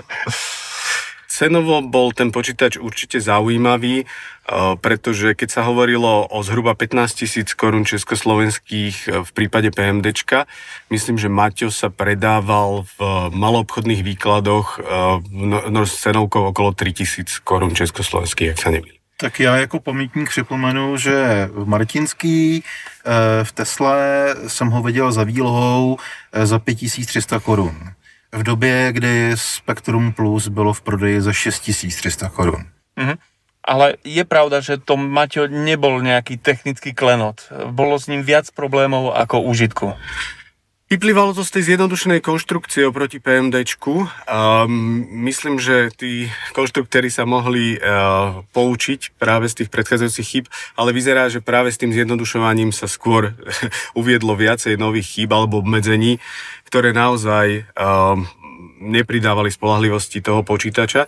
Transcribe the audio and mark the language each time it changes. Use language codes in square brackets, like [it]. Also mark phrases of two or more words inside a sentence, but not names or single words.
[sk] Cenovo bol ten počítač určite zaujímavý, pretože keď sa hovorilo o zhruba 15 000 korún československých v prípade PMDčka, myslím, že Maťo sa predával v maloobchodných výkladoch s cenovkou okolo 3 000 korún československých, ak sa nemýlim. [cs] Tak já jako pamětník připomenu, že v Martinský v Tesle jsem ho viděl za výlohou za 5300 korun. V době, kdy Spectrum Plus bylo v prodeji za 6300 korun. [sk] Mhm. Ale je pravda, že to Maťo nebol nejaký technický klenot. Bolo s ním viac problémov ako úžitku. Vyplývalo to z tej zjednodušenej konštrukcie oproti PMDčku. Myslím, že tí konštruktéri sa mohli poučiť práve z tých predchádzajúcich chýb, ale vyzerá, že práve s tým zjednodušovaním sa skôr uviedlo viacej nových chýb alebo obmedzení, ktoré naozaj nepridávali spoľahlivosti toho počítača.